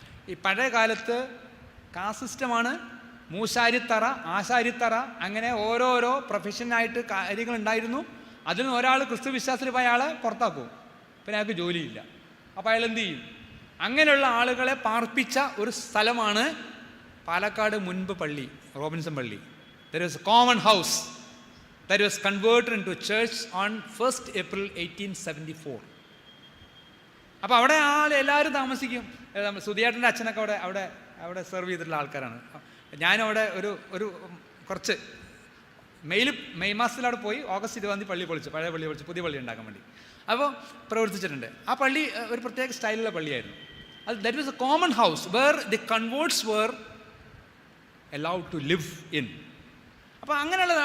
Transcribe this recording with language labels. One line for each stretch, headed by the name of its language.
Malayalam: ഈ പഴയ കാലത്ത് കാസ്റ്റ് സിസ്റ്റമാണ്, മൂശാരിത്തറ, ആശാരിത്തറ, അങ്ങനെ ഓരോരോ പ്രൊഫഷനായിട്ട് കാര്യങ്ങളുണ്ടായിരുന്നു. അതിൽ നിന്ന് ഒരാൾ ക്രിസ്തു വിശ്വാസത്തിൽ പോയ ആളെ പുറത്താക്കും, പിന്നെ അയാൾക്ക് ജോലിയില്ല. അപ്പോൾ അയാൾ എന്ത് ചെയ്യും? അങ്ങനെയുള്ള ആളുകളെ പാർപ്പിച്ച ഒരു സ്ഥലമാണ് പാലക്കാട് മുൻപ് പള്ളി, റോബിൻസൺ പള്ളി.
English: There was a common house that was converted into a church on 1st April 1874.
Malayalam: അപ്പോൾ അവിടെ എല്ലാവരും താമസിക്കും. സുധിയേട്ടൻ്റെ അച്ഛനൊക്കെ അവിടെ സെർവ് ചെയ്തിട്ടുള്ള ആൾക്കാരാണ്. ഞാനും അവിടെ ഒരു കുറച്ച് മെയ് മാസത്തിൽ അവിടെ പോയി. ഓഗസ്റ്റ് 20 പള്ളി പൊളിച്ചു, പഴയ പള്ളി പൊളിച്ച് പുതിയ പള്ളി ഉണ്ടാക്കാൻ വേണ്ടി. അപ്പോൾ പ്രവർത്തിച്ചിട്ടുണ്ട്. ആ പള്ളി ഒരു പ്രത്യേക സ്റ്റൈലുള്ള പള്ളിയായിരുന്നു.
English: That was a common house where the converts were allowed to live in.
Malayalam: അപ്പോൾ അങ്ങനെയുള്ളത്.